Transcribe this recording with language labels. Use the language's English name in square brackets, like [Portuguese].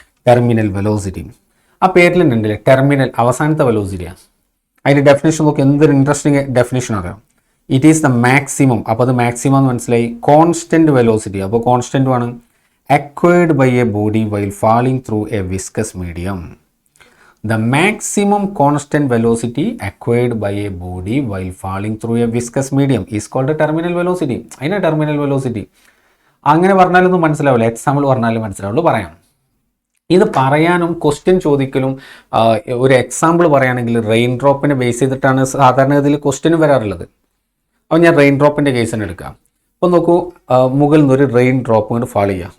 [Malayalam] Terminal velocity, ആ പേരിൽ ഉണ്ടല്ലേ ടെർമിനൽ, അവസാനത്തെ വെലോസിറ്റിയാണ്. അതിൻ്റെ ഡെഫിനേഷൻ നോക്കി, എന്തൊരു ഇൻട്രസ്റ്റിംഗ് ഡെഫിനേഷൻ അറിയാം. [English] It is the maximum. [Malayalam] അപ്പോൾ അത് മാക്സിമം എന്ന് മനസ്സിലായി. [English] Constant velocity, അപ്പോൾ constant ആണ് acquired by a body while falling through a viscous medium. The maximum constant velocity acquired by a body while falling through a viscous medium is called a terminal velocity. [Malayalam] അതിനാ terminal velocity. അങ്ങനെ പറഞ്ഞാലൊന്നും മനസ്സിലാവില്ല, example പറഞ്ഞാലും മനസ്സിലാവുള്ളൂ. പറയാം. ഇത് പറയാനും question ചോദിക്കലും ഒരു example പറയുകയാണെങ്കിൽ റെയിൻ ഡ്രോപ്പിനെ ബേസ് ചെയ്തിട്ടാണ് സാധാരണഗതിയിൽ ക്വസ്റ്റ്യനും വരാറുള്ളത്. അപ്പോൾ ഞാൻ റെയിൻ ഡ്രോപ്പിൻ്റെ കേസ് തന്നെ എടുക്കാം. അപ്പോൾ നോക്കൂ, മുകളിൽ നിന്ന് ഒരു റെയിൻ ഡ്രോപ്പ് ഇങ്ങനെ ഫാൾ ചെയ്യുക.